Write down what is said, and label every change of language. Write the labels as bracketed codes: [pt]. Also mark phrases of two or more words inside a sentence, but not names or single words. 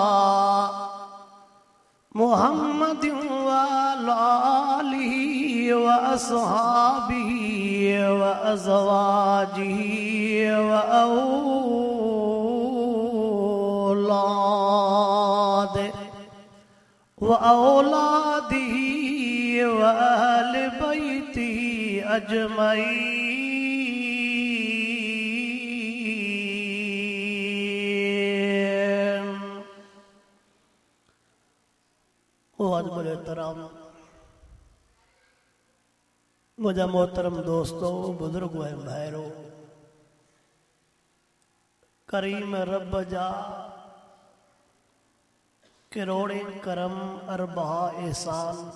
[ar] محمد وعلى آله وأصحابه وأزواجه وأولاده وأهل بيته أجمعين. [sd] मोहतरम मुझा मोहतरम दोस्तों, बुजुर्गों ऐं भाइरों, करीम रब जा किरोड़े करम अरबा एहसान